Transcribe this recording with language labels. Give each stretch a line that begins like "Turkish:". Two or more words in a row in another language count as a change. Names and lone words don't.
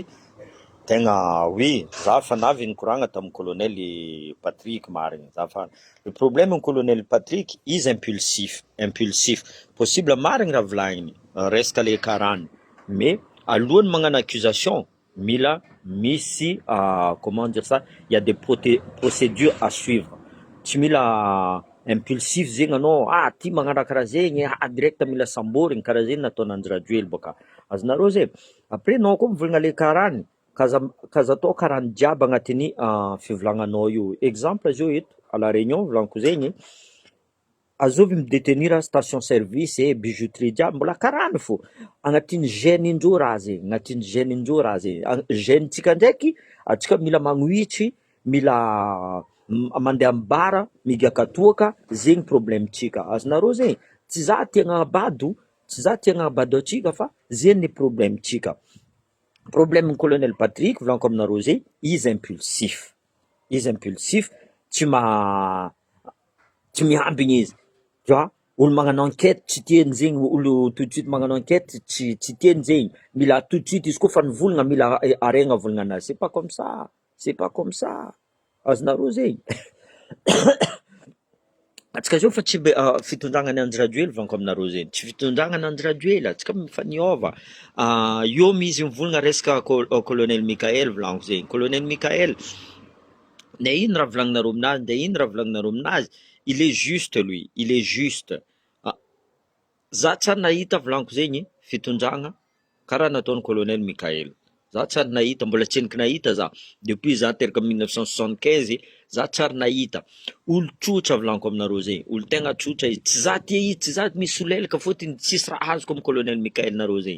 Malagasy: Tegna oui, za fa navy nikoragna tamin'ny colonel Patrick marigny.
French: Le problème
Malagasy: ny colonel Patrick, izy impulsif. Possible marigny raha volagniny, resaka le karany.
French: Mais
Malagasy: alohany magnano accusation, mila misy
French: comment dire ça, il y a des procédures à suivre.
Malagasy: Tsy mila impulsif zegny anao, ty magnano karaha zegny, direct mila samborigny karaha zegny nataonanjy Rajoely baka. Azonareo zay. Après anao koa mivolagna le karany, kaza atao karany jiaby agnatin'ny fivolagnanao io. Exemple zao eto
French: à la réunion
Malagasy: volagniko zegny, azovy midétenir
French: station service
Malagasy: bijouterie jiaby mbola karany fô agnatin'ny gène-ndreo raha zegny, gène-tsika ndraiky atsika mila magnohitry, mila mandeha ambara migaka toaka, zegny problème-tsika. Azonareo zegny, tsy za tiagna abado atsika fa zegny le problème-tsika. Problème colonel Patrick volagniko aminareo zegny, izy impulsif, tsy miambigny izy,
French: tu vois.
Malagasy: Olo magnano enquête tsy tiany zegny, olo
French: tout de suite
Malagasy: magnano enquête tsy tiany zegny, mila
French: tout de suite
Malagasy: izy koa fa nivolagna mila aregna volagnanazy.
French: C'est pas comme ça.
Malagasy: Azonareo zegny. Atsika zao fa tsy fitondragna ananjy Rajoely volagniko aminareo zegny, tsy fitondragna ananjy Rajoely, atsika mifaniôva. Io mizy mivolagna resaka colonel Mikael volagniko zegny. Colonel Mikael, na ino raha volagninareo aminazy,
French: il est juste.
Malagasy: Za tsary nahita volagniko zegny fitondragna karaha nataon'ny colonel Mikael. Za tsary nahita, mbola tsy henoko nahita za. Depuis za teraka 1975, za tsary nahita. Olo tsotra volagniko aminareo zegny, olo tegna tsotra izy. Tsy za tia izy, tsy za misy solelaka fôtony tsisy raha azoko amin'ny colonel Mikael nareo zegny.